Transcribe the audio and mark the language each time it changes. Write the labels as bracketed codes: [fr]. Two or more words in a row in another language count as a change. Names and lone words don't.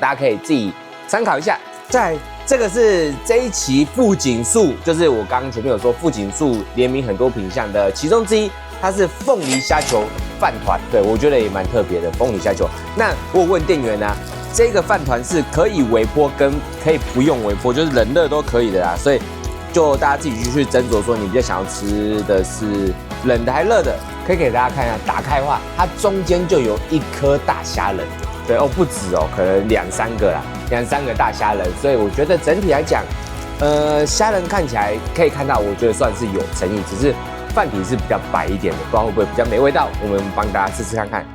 [zh] 大家可以自己參考一下。再來這個是這一期富錦樹，就是我剛剛前面有說富錦樹聯名很多品項的其中之一，它是鳳梨蝦球飯糰，對，我覺得也蠻特別的鳳梨蝦球。那我有問店員啊，這個飯糰是可以微波跟可以不用微波，就是冷熱都可以的啦，所以就大家自己去斟酌說你比較想要吃的是冷的還是熱的。可以給大家看一下，打開的話，它中間就有一顆大蝦仁，對哦，不止哦，可能2、3個啦。2、3個大蝦仁，所以我覺得整體來講，蝦仁看起來可以看到，我覺得算是有誠意，只是飯體是比較白一點的，不知道會不會比較沒味道。我們幫大家試試看看。